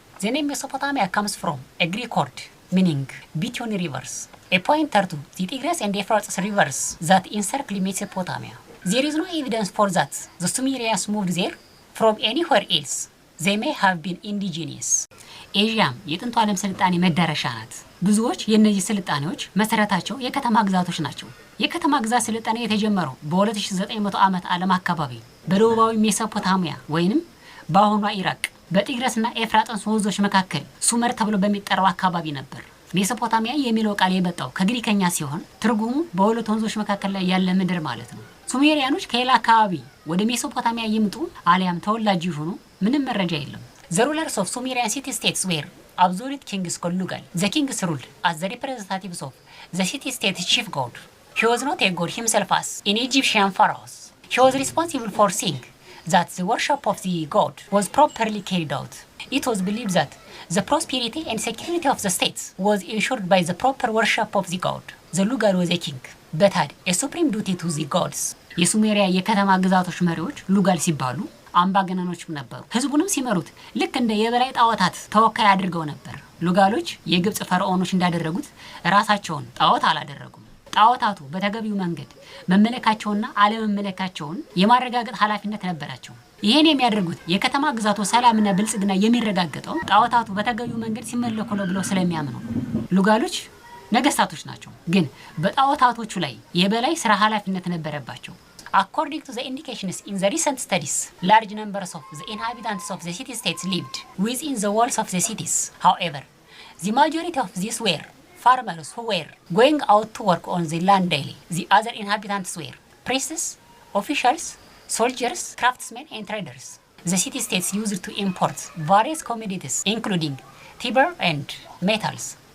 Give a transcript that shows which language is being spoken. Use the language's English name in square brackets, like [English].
[English] The name Mesopotamia comes from a Greek word meaning between rivers, a pointer to the Tigris and Euphrates rivers that encircle Mesopotamia. There is no evidence for that the Sumerians moved there from anywhere else. They may have been indigenous. [Amharic] ኤዥያም የጥንቱ ዓለም ስልጣኔ መዳረሻ ናት። ብዙዎች የነዚህ ስልጣኔዎች መሰረታቸው የከተማ ግዛቶች ናቸው። የከተማ ግዛት ስልጣኔ የተጀመረው በ2900 ዓመት ዓለም አካባቢ በደቡባዊ ሜሶፖታሚያ ወይንም በአሁኗ ኢራቅ በጢግረስና ኤፍራጥስ ወንዞች መካከል ሱመር ተብሎ በሚጠራው አካባቢ ነበር። ሜሶፖታሚያ የሚለው ቃል የመጣው ከግሪከኛ ሲሆን ትርጉሙ በሁለት ወንዞች መካከል ላይ ያለ ምድር ማለት ነው። ሱሜሪያኖች ከሌላ አካባቢ ወደ ሜሶፖታሚያ ይምጡ አሊያም ተወላጅ ይሆኑ ምንም መረጃ የለም። [English] The rulers of Sumerian city-states were absolute kings called Lugal. The kings ruled as the representatives of the city-state chief god. He was not a god himself as in Egyptian pharaohs. He was responsible for seeing that the worship of the god was properly carried out. It was believed that the prosperity and security of the states was ensured by the proper worship of the god. The Lugal was a king, but had a supreme duty to the gods. [Amharic] የሱሜሪያ የከተማ ግዛቶች መሪዎች ሉጋል ሲባሉ አምባገነኖችም ነበሩ። ህዝቡንም ሲመሩት ልክ እንደ የበላይ ጣዖታት ተወካይ አድርገው ነበር። ሉጋሎች የግብጽ ፈርዖኖች እንዳደረጉት ራሳቸውን ጣዖት አላደረጉም። ጣዖታቱ በተገቢው መንገድ መመለካቸውና አለመመለካቸውን የማረጋገጥ ኃላፊነት ነበራቸው። ይሄን የሚያደርጉት የከተማ ግዛቱ ሰላምና ብልጽግና የሚረጋገጠው ጣዖታቱ በተገቢው መንገድ ሲመለኩ ነው ብለው ስለሚያምኑ ሉጋሎች ነገስታቶች ናቸው። ግን በጣዖታቶቹ ላይ የበላይ ስራ ኃላፊነት ነበረባቸው። [English] According to the indications in the recent studies, large numbers of the inhabitants of the city-states lived within the walls of the cities. However, the majority of these were farmers who were going out to work on the land daily. The other inhabitants were priests, officials, soldiers, craftsmen, and traders. The city-states used to import various commodities, including timber and metals.